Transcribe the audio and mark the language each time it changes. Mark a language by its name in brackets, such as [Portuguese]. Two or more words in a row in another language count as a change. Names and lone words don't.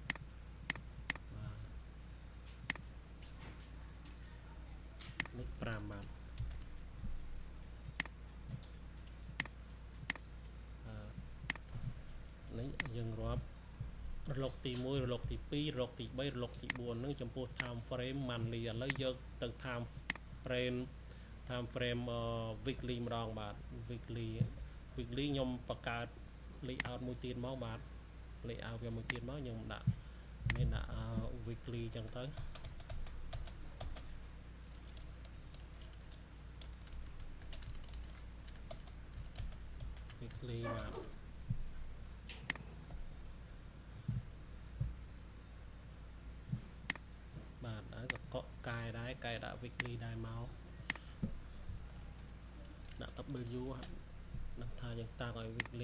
[Khmer] នេះ5បាទនេះយើងរាប់រលកទី1រលកទី2រ លកទី3រលកទី4នឹងចំពោះ [English] time frame monthly [Khmer] ឥឡូវយកទៅ [English] time frame weekly [Khmer] ម្ដងបាទ weekly ខ្ញុំបង្កើត layout មួយទៀតមកបាទ layout វាមួយទៀតមកខ្ញុំដាក់នេះដាក់ weekly ចឹងទៅ weekly បាទហើយក៏កែដាក់ weekly ដែរមកដាក់ W ដឹងថាយើងតាំងឲ្យ weekly